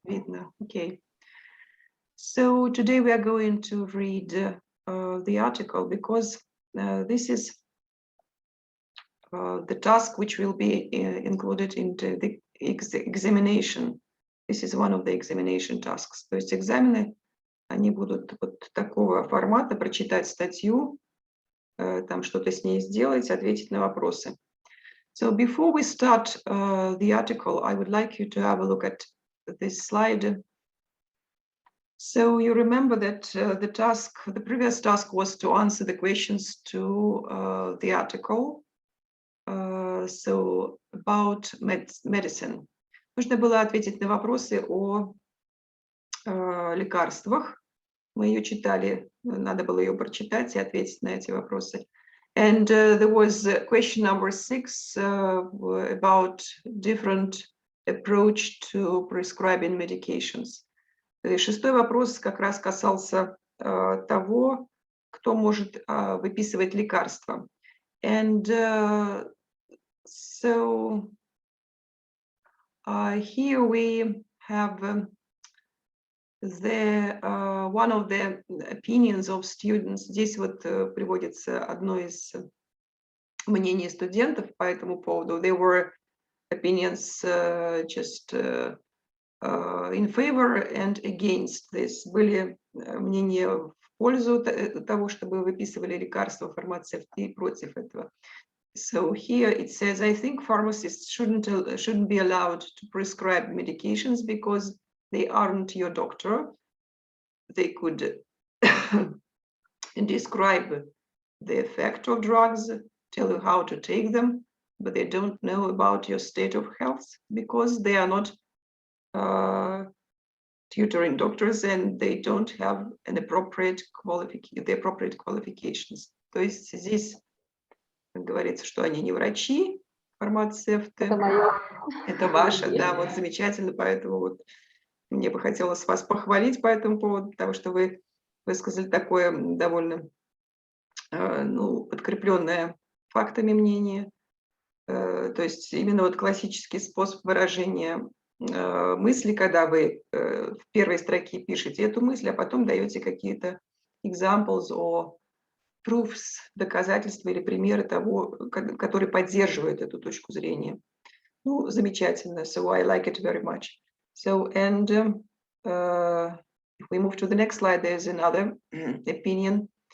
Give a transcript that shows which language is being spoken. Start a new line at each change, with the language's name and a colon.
Russian: Видно, okay.
English: So today we are going to read the article because this is the task which will be included into the examination. This is one of the examination tasks.
Russian: То есть экзамены, они будут вот такого формата: прочитать статью, там что-то с ней сделать, ответить на вопросы.
English: So before we start the article, I would like you to have a look at this slide. So you remember that the previous task was to answer the questions to the article. So about medicine.
Russian: Нужно было ответить на вопросы о лекарствах. Мы ее читали, надо было ее прочитать и ответить на эти вопросы.
English: And there was question number 6 about different approach to prescribing medications.
Russian: Шестой вопрос как раз касался того, кто может выписывать лекарства.
English: And so here we have one of the opinions of students.
Russian: Здесь вот приводится одно из мнений студентов по этому поводу.
English: There were opinions just in favor and against this.
Russian: Были мнения в пользу того, чтобы выписывали лекарства, фармацевты, и против этого.
English: So here it says, I think pharmacists shouldn't be allowed to prescribe medications because they aren't your doctor. They could describe the effect of drugs, tell you how to take them, but they don't know about your state of health because they are not tutoring doctors and they don't have the appropriate qualifications.
Russian: То есть здесь говорится, что они не врачи, фармацевты. Это мое. Это ваше, да, вот замечательно, поэтому вот мне бы хотелось вас похвалить по этому поводу, потому что вы высказали такое довольно подкрепленное фактами мнение. То есть именно вот классический способ выражения мысли, когда вы в первой строке пишете эту мысль, а потом даете какие-то
English: examples or proofs,
Russian: доказательства или примеры того, которые поддерживают эту точку зрения. Ну, замечательно.
English: So I like it very much. So, and if we move to the next slide, there's another opinion.